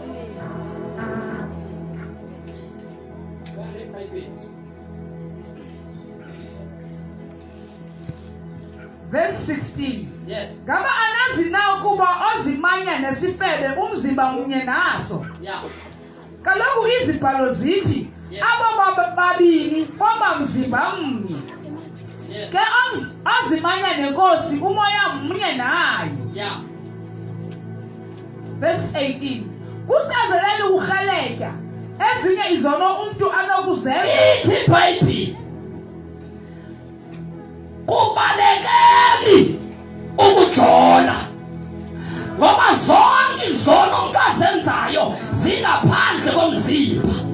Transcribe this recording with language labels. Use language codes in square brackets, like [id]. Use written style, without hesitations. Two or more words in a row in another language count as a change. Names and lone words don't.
[en] Verse 16. Yes. [xh] Ngaba anazi na ukuba ozimanya nesifebe umzimba munye naso. [en] Yeah. [xh] Kaloku izibhalo zithi abo babini kwaba mzimba mnye. Ke ozimanya nenkosi umoya munye nayo. [en] Yeah. Verse 18. [xh] Kucazelele ukukhaleka ezinye izono umuntu anokuzenza. Ithi iBhayibheli kubalekeni ukujola ngoba zonke izono umuntu azenzayo zingaphandle komzimba.